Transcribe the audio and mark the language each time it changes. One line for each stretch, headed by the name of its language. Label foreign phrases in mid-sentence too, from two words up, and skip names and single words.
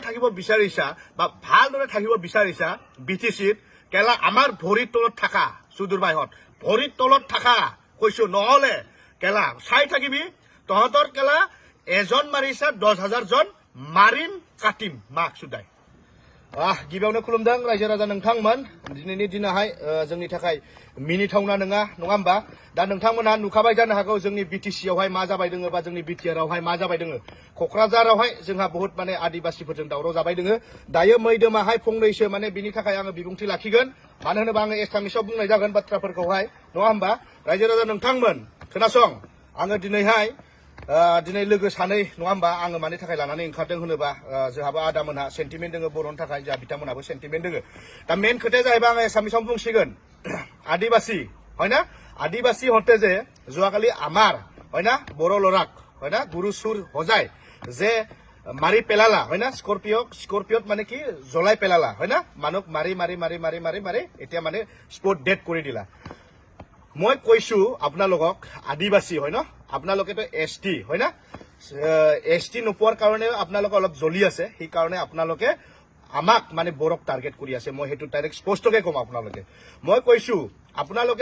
Assamese: থাকিব বিচাৰিছা বা ভালদৰে থাকিব বিচাৰিছা বিটিচিত কেলা আমাৰ ভৰিৰ তলত থাকা সুদূৰ বাইহত ভৰিৰ তলত থাকা কৈছো নহলে কেলা চাই থাকিবি তহঁতৰ কেলা এজন মাৰিছা 10,000 জন মাৰিম কাটিম মাক সুদাই
Bodo: गिबियावनो खुलुमदों रायजो राजा नोंथांमोन दिनैनि दिनाहाय जोंनि थाखाय मिनिथावना नङा होमबा दा नोंथांमोनहा नुखाबाय जानो हागौ जोंनि बिटिसियावहाय मा जाबाय दोङो बा जोंनि बिटिआरआवहाय मा जाबाय दोङो क'क्राझारावहाय जोंहा बहुत माने आदिबासिफोरजों दावराव जाबाय दोङो दायो मैदोमाहाय फंनैसो माने बिनि थाखाय आङो बिबुंथि लाखिगोन मानो होनोबा आङो एसामिसाव बुंनाय जागोन बाथ्राफोरखौहाय नङा होमबा रायजो राजा नोंथांमोन खोनासं आङो दिनैहाय दिनै लोगो सानै नङा होमबा आङो मानि थाखाय लानानै ओंखारदों होनोबा जोंहाबो आदामोनहा सेन्टिमेन्ट दोङो बर'नि थाखाय जोंहा बिथांमोनहाबो सेन्टिमेन्ट दोङो दा मेन खोथाया जाहैबाय आङो एसामिसाव बुंसिगोन
Assamese: आदिबासि হয় না আদিবাসী হতে যে যোৱাকালি আমাৰ হয় না বড়ো ল'ৰাক হয় না গুৰু চুৰ সজাই যে মাৰি পেলালা হয় না স্কৰপিঅত মানে কি জ্বলাই পেলালা হয় না মানুহ মাৰি মাৰি মাৰি মাৰি মাৰি মাৰি এতিয়া মানে স্পট ডেথ কৰি দিলা মই কৈছো আপোনালোকক আদিবাসী হয় ন আপোনালোকেতো ST হয় না ST নোপোৱাৰ কাৰণে আপোনালোকে অলপ জ্বলি আছে সেই কাৰণে আপোনালোকে আমাক মানে বড়োক টাৰ্গেট কৰি আছে মই হেতু ডাইৰেক্ট স্পষ্টকে কম আপোনালোকে মই কৈছো আপোনালোকে